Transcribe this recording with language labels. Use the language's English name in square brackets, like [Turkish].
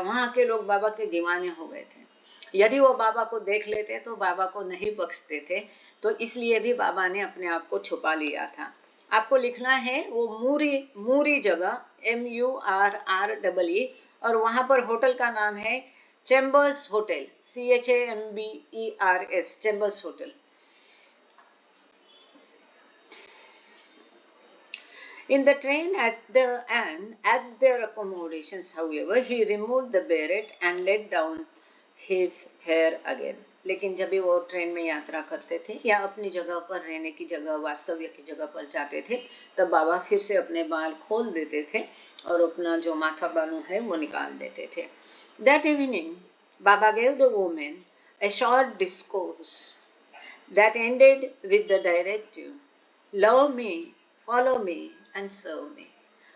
[Hindi] वहाँ के लोग बाबा के दीवाने हो गए थे। यदि वो बाबा को देख लेते तो बाबा को नहीं बख्शते थे, तो इसलिए भी बाबा ने अपने आप को छुपा लिया था। आपको लिखना है वो मूरी जगह, MURREE, और वहां पर होटल का नाम है chambers hotel, CHAMBERS, chambers hotel. [English] In the train at their accommodations, however, he removed the beret and let down his hair again. [Hindi] लेकिन जब भी वो ट्रेन में यात्रा करते थे या अपनी जगह पर रहने की जगह, वास्तव्य की जगह पर जाते थे, तब बाबा फिर से अपने बाल खोल देते थे और अपना जो माथा बानू है वो निकाल देते थे। [English] That evening, Baba gave the woman a short discourse that ended with the directive, "Love me, follow me and serve me."